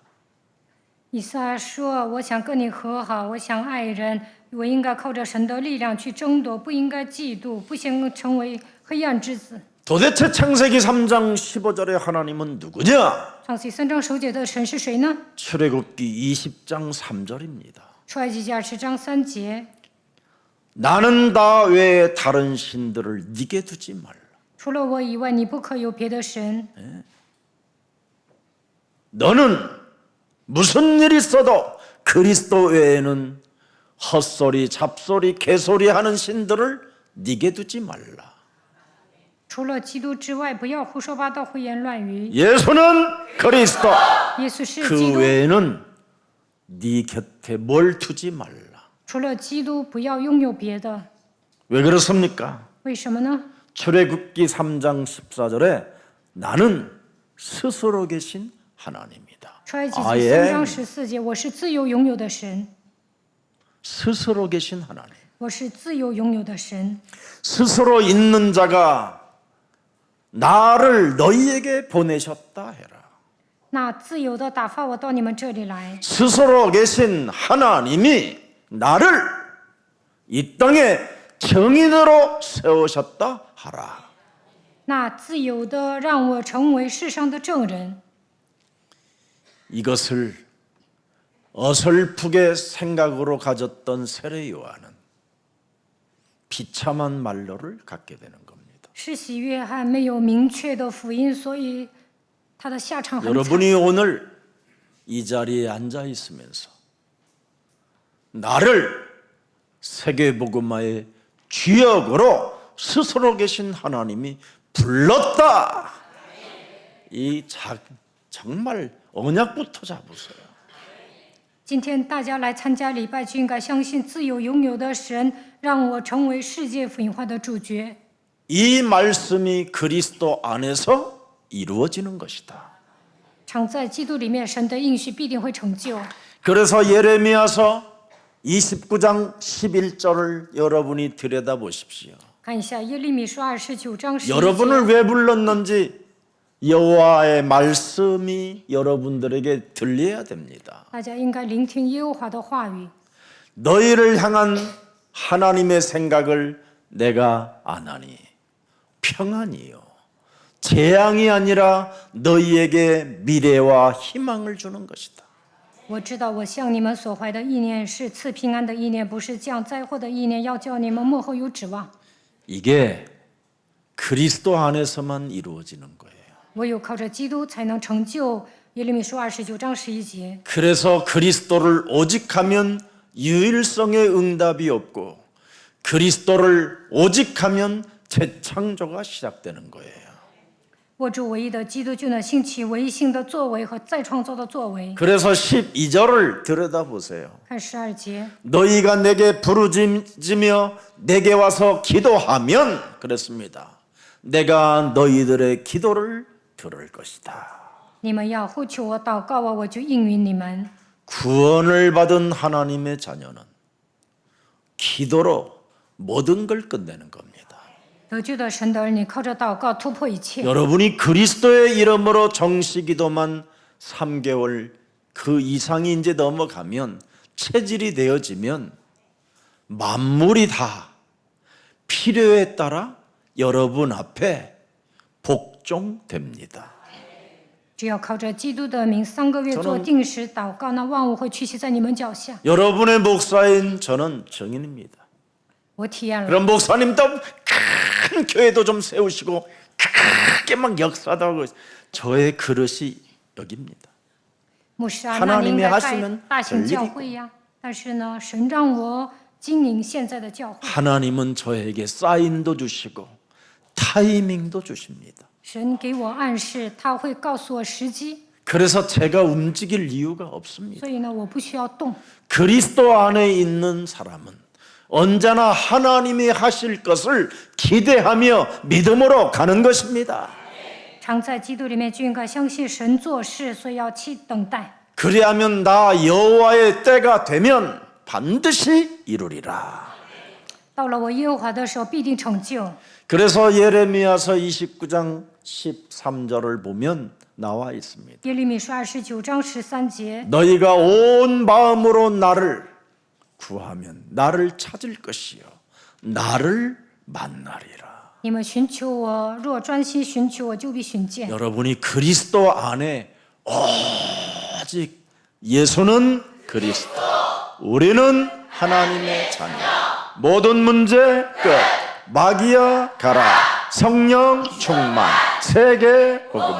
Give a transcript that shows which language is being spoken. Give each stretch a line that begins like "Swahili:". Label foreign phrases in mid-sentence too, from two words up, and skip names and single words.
Chinese: 以撒说：“我想跟你和好，我想爱人，我应该靠着神的力量去争夺，不应该嫉妒，不想成为黑暗之子。”
Korean: 도대체 창세기 3장 15절의 하나님은 누구냐?
Chinese: 创世纪3章15节的神是谁呢？
Korean: 출애굽기 20장 3절입니다.
Chinese: 出埃及记20章3节，
Korean: 나는 나 외에 다른 신들을 네게 두지 말라.
Chinese: 除了我以外，你不可有别的神。
Korean: 너는 무슨 일이 있어도 그리스도 외에는 헛소리, 잡소리, 개소리 하는 신들을 네게 두지 말라.
Chinese: 除了基督之外，不要胡说八道、胡言乱语。
Korean: 예수는 그리스도.
Chinese: 耶稣是基
Korean: 그
Chinese: 督，
Korean: 외에는 네 곁에 뭘 두지 말라.
Chinese: 除了基督，不要拥有别的。
Korean: 왜 그렇습니까?
Chinese: 为什么呢？
Korean: 출애굽기 3장 14절에 나는 스스로 계신 하나님이다.
Chinese: 出埃及记 I 3 am 章14节，我是自由拥有的神，
Korean: 스스로 계신 하나님.
Chinese: 我是自由拥有的神。
Korean: 스스로 있는 자가 나를 너희에게 보내셨다 해라.
Chinese: 那自由的打发我到你们这里来，
Korean: 스스로 계신 하나님이 나를 이 땅에 정인으로 세우셨다 하라.
Chinese: 那自由的让我成为世上的证人。
Korean: 이것을 어설프게 생각으로 가졌던 세례 요한은 비참한 말로를 갖게 되는 겁니다.
Chinese: 施洗约翰没有明确的福音，所以他的下场很惨。
Korean: 여러분이 오늘 이 자리에 앉아 있으면서 나를 세계복음화의 주역으로 스스로 계신 하나님이 불렀다. 정말 언약부터 잡으세요.
Chinese: 今天大家来参加礼拜，就应该相信自由拥有的神，让我成为世界福音化的主角。
Korean: 이 말씀이 그리스도 안에서 이루어지는 것이다.
Chinese: 常在基督里面，神的应许必定会成就。
Korean: 그래서 예레미야서 29장 11절을 여러분이 들여다보십시오.
Chinese: 看一下耶利米书29章11
Korean: 여러분을
Chinese: 节，
Korean: 왜 불렀는지 여호와의 말씀이 여러분들에게 들려야 됩니다.
Chinese: 大家应该聆听耶和华的话语。
Korean: 너희를 향한 하나님의 생각을 내가 아나니 평안이요 재앙이 아니라 너희에게 미래와 희망을 주는 것이다.
Chinese: 我知道我向你们所怀的意念是赐平安的意念，不是降灾祸的意念，要叫你们幕后有指望。
Korean: 이게 그리스도 안에서만 이루어지는 거예요.
Chinese: 唯有靠着基督，才能成就耶利米书29章11节。
Korean: 그래서 그리스도를 오직하면 유일성의 응답이 없고 그리스도를 오직하면 재창조가 시작되는 거예요.
Chinese: 握住唯一的基督，就能兴起唯一性的作为和再创造的作为。
Korean: 그래서 12절을 들여다보세요.
Chinese: 看12节，
Korean: 너희가 내게 부르짖으며 내게 와서 기도하면 그랬습니다. 내가 너희들의 기도를 들을 것이다.
Chinese: 你们要呼求我、祷告我，我就应允你们。
Korean: 구원을 받은 하나님의 자녀는 기도로 모든 걸 끝내는 겁니다.
Chinese: 得救的神的儿女靠着祷告突破一切。
Korean: 여러분이 그리스도의 이름으로 정시기도만 3개월 그 이상이 이제 넘어가면 체질이 되어지면 만물이 다 필요에 따라 여러분 앞에 복종됩니다.
Chinese: 只要靠着基督的名，3个月做定时祷告，那万物会屈膝在你们脚下。
Korean: 여러분의 목사인 저는 증인입니다.
Chinese: 我体验了，
Korean: 그럼 목사님도 큰 교회도 좀 세우시고 크게 막 역사도 하고 저의 그릇이 여기입니다.
Chinese: 牧师啊，那你应
Korean: 하나님이
Chinese: 该带
Korean: 하시는
Chinese: 大型教会呀。但是呢，神让我经营现在的教会。
Korean: 하나님은 저에게 사인도 주시고 타이밍도 주십니다.
Chinese: 神给我暗示，他会告诉我时机，
Korean: 그래서 제가 움직일 이유가 없습니다.
Chinese: 所以呢，我不需要动。
Korean: 그리스도 안에 있는 사람은 언제나 하나님이 하실 것을 기대하며 믿음으로 가는 것입니다.
Chinese: 常在基督里面就应该相信神做事，所以要去等待。
Korean: 그리하면 나 여호와의 때가 되면 반드시 이루리라.
Chinese: 到了我耶和华的时候，必定成就。
Korean: 그래서 예레미야서 29장 13절을 보면 나와 있습니다.
Chinese: 耶利米书29章13节，
Korean: 너희가 온 마음으로 나를 구하면 나를 찾을 것이요 나를 만나리라.
Chinese: 你们寻求我，若专心寻求我，就必寻见。
Korean: 여러분이 그리스도 안에 오직 예수는 그리스도, 우리는 하나님의 자녀. 모든 문제 끝. 마귀야 가라. 성령 충만. 세계 복음화.